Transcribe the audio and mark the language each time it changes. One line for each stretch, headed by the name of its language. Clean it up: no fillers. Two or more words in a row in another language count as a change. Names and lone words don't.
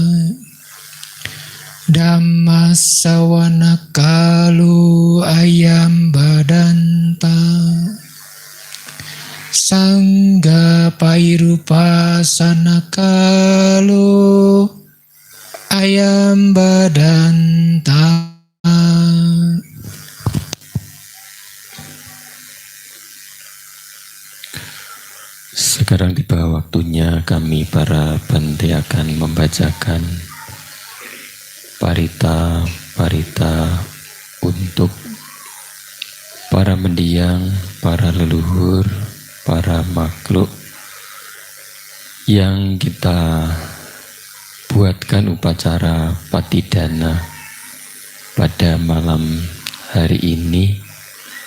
Pali: Dhamma sawana kalu ayam badanta Sangga pairupasana kalu ayam badanta
Indonesian: Sekarang tiba waktunya kami para bante akan membacakan parita untuk para mendiang, para leluhur, para makhluk yang kita buatkan upacara patidana pada malam hari ini